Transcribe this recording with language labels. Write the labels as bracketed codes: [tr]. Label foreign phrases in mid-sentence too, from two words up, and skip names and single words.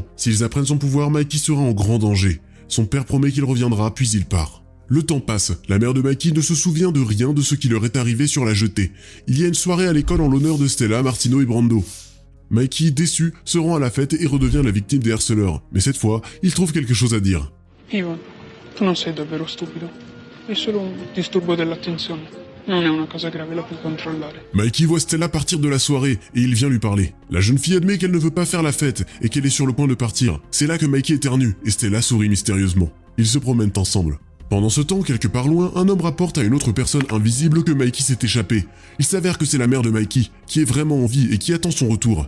[fr] S'ils apprennent son pouvoir, Mikey sera en grand danger. Son père promet qu'il reviendra, puis il part. Le temps passe. La mère de Mikey ne se souvient de rien de ce qui leur est arrivé sur la jetée. Il y a une soirée à l'école en l'honneur de Stella, Martino et Brando. Mikey, déçu, se rend à la fête et redevient la victime des harceleurs. Mais cette fois, il trouve quelque chose à dire. [it] Ivan, tu non sei davvero stupido. È solo un disturbo dell'attenzione. Non è una cosa grave, la puoi controllare. [fr] Mikey voit Stella partir de la soirée et il vient lui parler. La jeune fille admet qu'elle ne veut pas faire la fête et qu'elle est sur le point de partir. C'est là que Mikey éternue et Stella sourit mystérieusement. Ils se promènent ensemble. Pendant ce temps, quelque part loin, un homme rapporte à une autre personne invisible que Mikey s'est échappé. Il s'avère que c'est la mère de Mikey, qui est vraiment en vie et qui attend son retour.